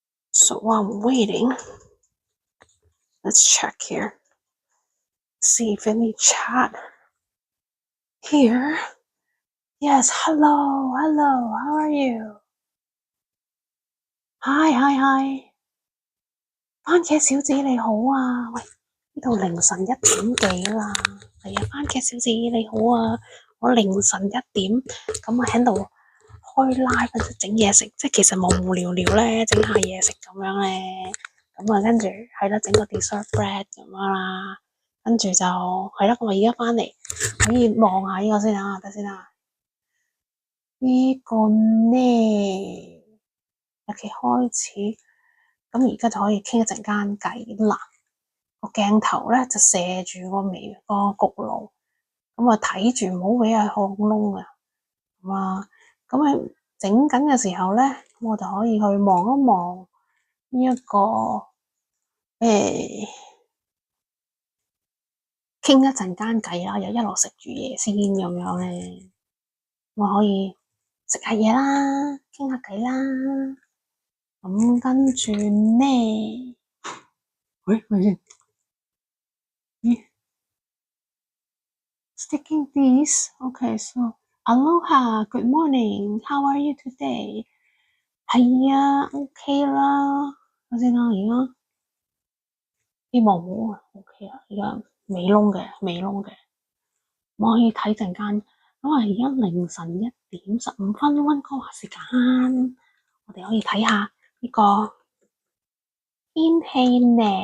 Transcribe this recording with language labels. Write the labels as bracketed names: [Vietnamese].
[English] So while I'm waiting, let's check here. See if any chat here. Yes, hello, hello, how are you? Hi, hi, hi. [Cantonese] 番茄小姐你好啊，喂，呢度凌晨1點幾啦，係啊，番茄小姐你好啊，我凌晨1點，咁我喺度開 live 整嘢食，即係其實無無聊聊咧，整下嘢食咁樣咧，咁啊跟住係啦，整個 dessert bread 咁樣啦，跟住就係啦，咁我而家翻嚟可以望下呢個先啊，等先啊，呢個呢，OK 開始。咁而家就可以傾一陣間偈啦。個鏡頭咧就射住個焗爐，咁啊睇住唔好俾佢烘窿啊。咁喺整緊嘅時候咧，咁我就可以去望一望呢一個傾一陣間偈啦，又一路食住嘢先咁樣咧，我可以食下嘢啦，傾下偈啦。咁跟住呢，喂，咪先，咦 ？ [English] Sticking these, okay, so Aloha, good morning, how are you today? [Cantonese] 係啊 ，OK 啦，睇先啦，而家希望冇啊 ，OK 啊，而家未窿嘅，我可以睇陣間，因為而家凌晨1點15分溫哥華時間，我哋可以睇下呢個天氣呢。